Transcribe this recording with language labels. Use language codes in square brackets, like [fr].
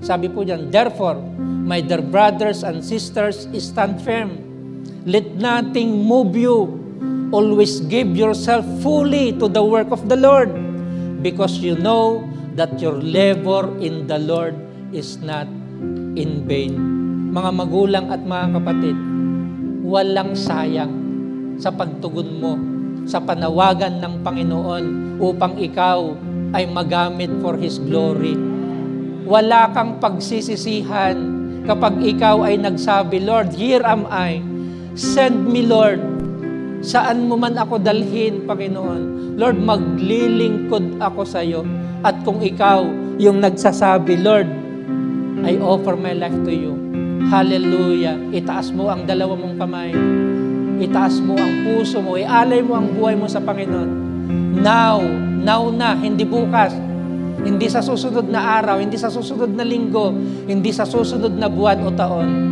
[tl] Sabi po diyan, [en] therefore, my dear brothers and sisters, stand firm. Let nothing move you. Always give yourself fully to the work of the Lord, because you know that your labor in the Lord is not in vain. [tl] Mga magulang at mga kapatid, walang sayang sa pagtugon mo sa panawagan ng Panginoon upang ikaw ay magamit [en] for His glory. [tl] Wala kang pagsisisihan kapag ikaw ay nagsabi, Lord, [en] here am I. Send me, Lord. [tl] Saan mo man ako dalhin, Panginoon. Lord, maglilingkod ako sa iyo. At kung ikaw yung nagsasabi, [en] Lord, I offer my life to you. Hallelujah. [tl] Itaas mo ang dalawa mong kamay. Itaas mo ang puso mo. Ialay mo ang buhay mo sa Panginoon. [en] Now [tl] na, hindi bukas. Hindi sa susunod na araw, hindi sa susunod na linggo, hindi sa susunod na buwan o taon.